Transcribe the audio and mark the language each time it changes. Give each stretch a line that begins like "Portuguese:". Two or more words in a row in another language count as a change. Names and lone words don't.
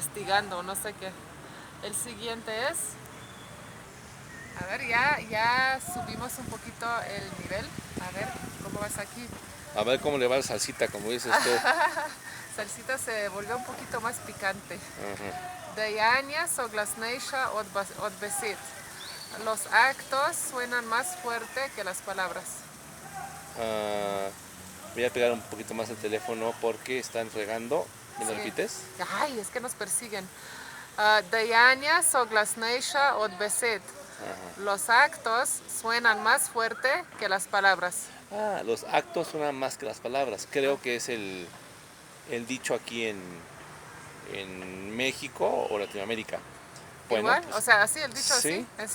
Spanish: Castigando, no sé qué. El siguiente es, a ver, ya subimos un poquito el nivel. A ver, ¿cómo vas aquí? A ver cómo le va la salsita, como dices tú. Salsita se volvió un poquito más picante. Ajá.
Slovenian: Dejanja soglasnejša od besed.
Spanish: Los actos suenan más fuerte que las palabras. Ah, voy a pegar un poquito más el teléfono porque están regando. ¿Me lo Sí. repites? Ay, es que nos persiguen.
Slovenian: Dejanja soglasnejša od besed.
Spanish: Los actos suenan más fuerte que las palabras. Los actos suenan más que las palabras. Ah, Creo que es el dicho aquí en México o Latinoamérica. Bueno, igual, o pues sea, así el dicho así, sí, ¿en